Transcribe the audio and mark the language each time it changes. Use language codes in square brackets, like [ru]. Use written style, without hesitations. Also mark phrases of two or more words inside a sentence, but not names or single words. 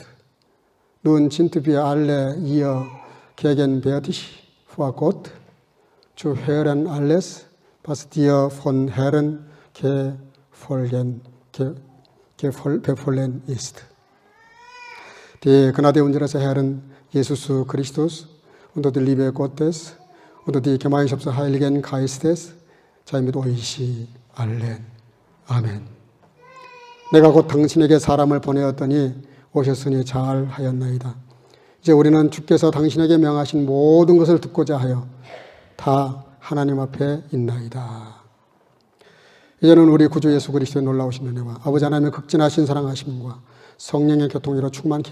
[de] Nun sind wir alle hier gegenwärtig vor Gott, zu hören alles, was dir von Herrn befohlen ist. Die Gnade unseres Herrn Jesus Christus und die Liebe Gottes und die Gemeinschaft des Heiligen Geistes sei mit euch allen. [ko] 아멘. 내가 곧 당신에게 사람을 보내었더니 오셨으니 잘 하였나이다. 이제 우리는 주께서 당신에게 명하신 모든 것을 듣고자 하여 다 하나님 앞에 있나이다. 이제는 우리 구주 예수 그리스도의 놀라우신 은혜와 아버지 하나님의 극진하신 사랑하심과 성령의 교통으로 충만케